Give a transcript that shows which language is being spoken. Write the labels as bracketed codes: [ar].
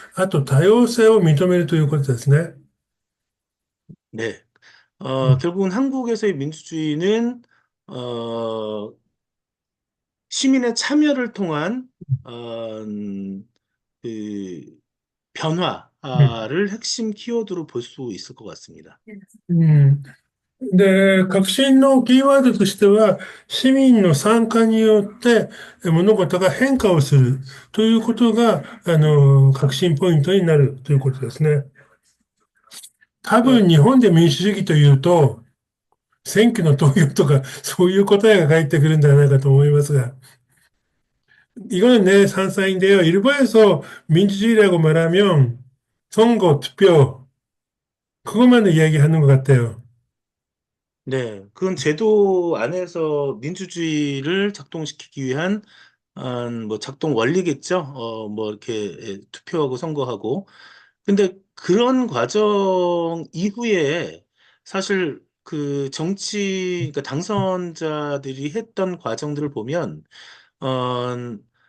[ja] 民主主義といった場合、人間の尊重ですね。あと多様性を認めるということですね。 [ko] 네. 음. 결국은 한국에서의 민주주의는, 어, 시민의 참여를 통한, 그, 음. 변화를 핵심 키워드로 볼 수 있을 것 같습니다. [ja] で、革新のキーワードとしては、市民の参加によって物事が変化をするということが、革新ポイントになるということですね。多分 어, 日本で民主主義というと、選挙の投票とか、そういう答えが返ってくるんではないかと思いますが、 [ko] 이거는 내 상상인데요. 일본에서 민주주의라고 말하면 선거, 투표, 그것만 이야기하는 것 같아요. 네. 그건 제도 안에서 민주주의를 작동시키기 위한 뭐 작동 원리겠죠. 뭐 이렇게 투표하고 선거하고. 근데 그런 과정 이후에 사실 그 그러니까 당선자들이 했던 과정들을 보면 어,